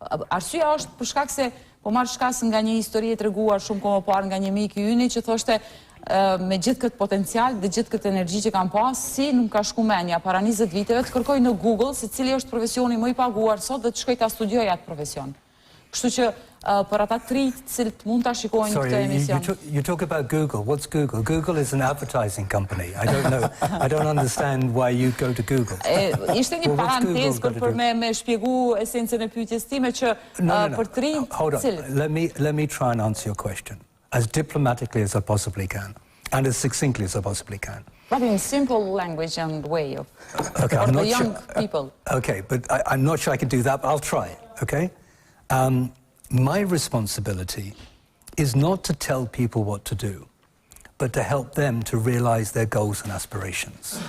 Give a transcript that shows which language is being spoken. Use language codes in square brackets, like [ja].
[sq] Arsyeja është për shkak se po marr shkas nga një histori e treguar shumë kohë më parë nga një mik i UNI që thoshte me gjithë këtë potencial dhe gjithë këtë energji që kam pas, si nuk ka shku menja para 20 viteve të kërkoj në Google se cili është profesioni më i paguar sot dhe të shkoj ta studioj atë profesion. Kështu që për ata të rinj cilët mund ta shikojnë këtë emision. [en] You talk about Google. What's Google? Google is an advertising company. I don't know. I don't understand why you go to Google. [sq] Ishte një parantezë për me shpjegu esencën e pyetjes time që për të rinj cilët. [en] Let me try and answer your question as diplomatically as I possibly can and as succinctly as I possibly can. But in simple language and way of okay, for the young people. Okay, but I'm not sure I can do that, but I'll try, okay? My responsibility is not to tell people what to do, but to help them to realize their goals and aspirations.